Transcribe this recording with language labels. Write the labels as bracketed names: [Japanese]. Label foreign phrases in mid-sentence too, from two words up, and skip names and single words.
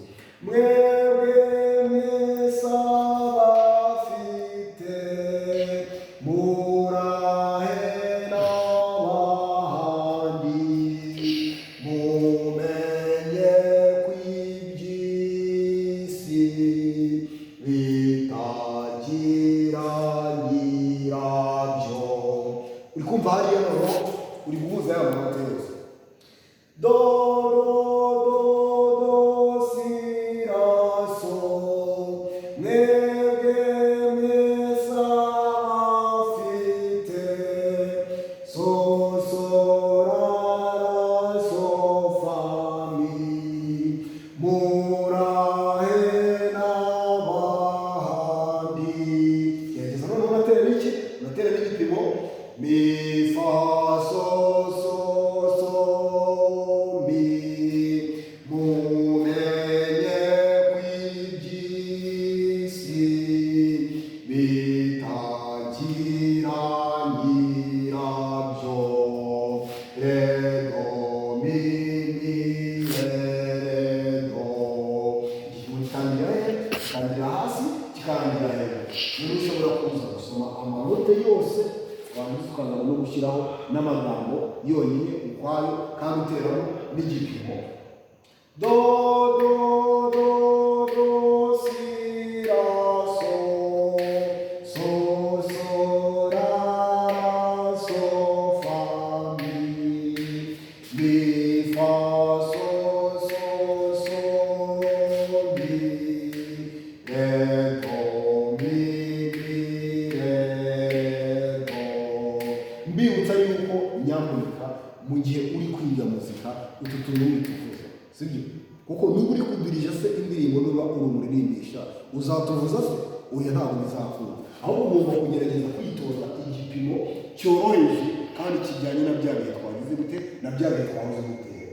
[Kinyarwanda] Mwebwe mwese abafite murahe n'abandi mumenye kw'iby'isi bitagira nyirabyo. Uri kumva hariya noneho uri guhuza ya manota yose. Do, si, la, so. Mwebwe mwese abafite so, la, so, fa, mi. Murahe n'abandi. Gerageza noneho unatere iki? Unatere n'igipimo. Mi, fa, so, mi. Mumenye kw'iby'isi bitagira nyirabyo. Re, do, mi, re, do. Igipimo gitangira he? Gitangira hasi, kikarangira hejuru. Niba ushobora kuza gusoma amanote yose warangiza ukaza no gushyiraho n'amagambo yonyine ukwayo kandi uteramo n'igipimo. Do, si, la, so. So, la, so, fa, mi. Mi, fa, so, mi. Re, do, mi, re, do. Mbibutsa yuko nyamuneka mu gihe uri kwiga muzika utu tuntu wituvuza, sibyo? Kuko nuba uri kudirija se indirimbo nuba uri umuririmbisha uzatuvuza se oya ntabwo bizakunda. Ahubwo ugomba kugerageza kwitoza igipimo cyoroheje kandi kijyanye na bya bihe twagize gute na bya bihe twahoze gutera.